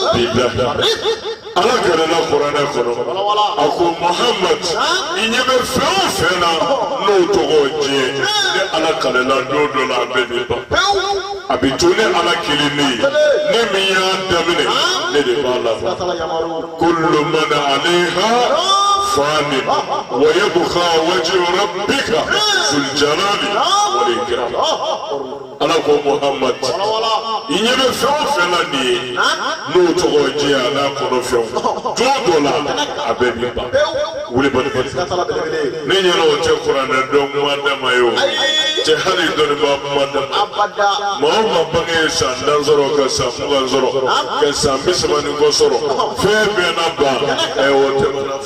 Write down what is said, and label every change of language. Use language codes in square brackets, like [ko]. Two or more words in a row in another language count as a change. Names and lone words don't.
[bm] bilahi ala gɛrɛla kuranɛ kɔnɔ a ko Muhammad i ɲɛ bɛ fɛn o fɛn na n'o tɔgɔ diɲɛ ni ala kalela don dɔ la a bɛ de ban a bɛ to ni ala kelen ne ye ne min y'a daminɛ ne de b'a siga laban t'a la yamaru [ar] كل من عليها فان ويبقى وجه ربك ذو الجلال والإكرام [bm] ala ko Muhammad i ɲɛ bɛ fɛn o fɛn na nin ye n'o tɔgɔ diɲɛ a n'a kɔnɔ fɛnw don dɔ la a bɛ bi ban wuli bali siga t'a la belebele ne ɲɛna o tɛ kuranɛ dɔn kuma dama ye o cɛ hali dɔnnibaa kuma dama abada maa o maa bange ye san tan sɔrɔ ka san mugan sɔrɔ ka san 30 ni kɔ sɔrɔ fɛn bɛɛ na ban o tɛ mana fɔ